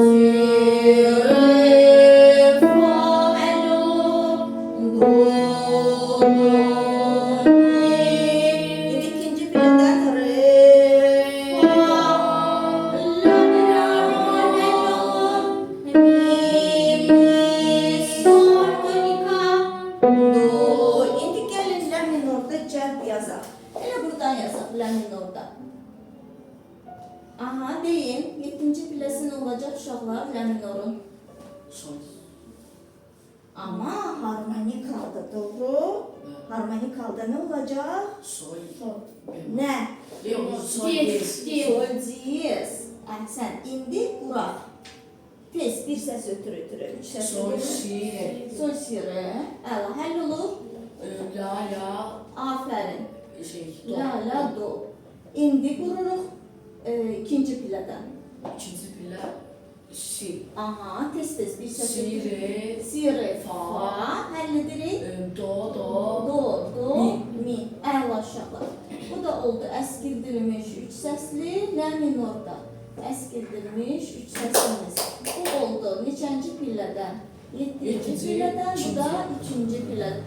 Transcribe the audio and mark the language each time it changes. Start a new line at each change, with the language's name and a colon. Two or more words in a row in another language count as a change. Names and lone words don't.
Turkish: Şimdi ikinci birden
Azerbaijani: İndi gəlin lə minorda cəlb yazaq. Elə buradan yazaq lə minorda. Aha, deyin. 7-ci pilləsi nə olacaq uşaqlar lə minorun? Sol.
Turkish: Ama harmonik halda doğru. Harmonik halda ne olacak?
Azerbaijani: Sol.
Turkish: Ne? Yok, sol Diyez. değil.
Azerbaijani: Sol diyez. Əhsən. İndi quraq. Tez bir səs ötürü. Üç səs Sol, ötürü. si, Sol sirə. Əla, həll olur. la, Afərin. şey, do. La, do. İndi qururuq ikinci pillədən. İkinci pillə, si. Aha, tez bir səs Si, ötürü. re, Si, re, fa. Həll edirik. do, Do, mi. mi. Əla uşaqlar. Bu da oldu əskildirilmiş üç səsli lə minorda. Əskildirilmiş üç səslimiz. Bu oldu neçənci pillədən? 7-ci pillədən, bu da 3-cü pillədən.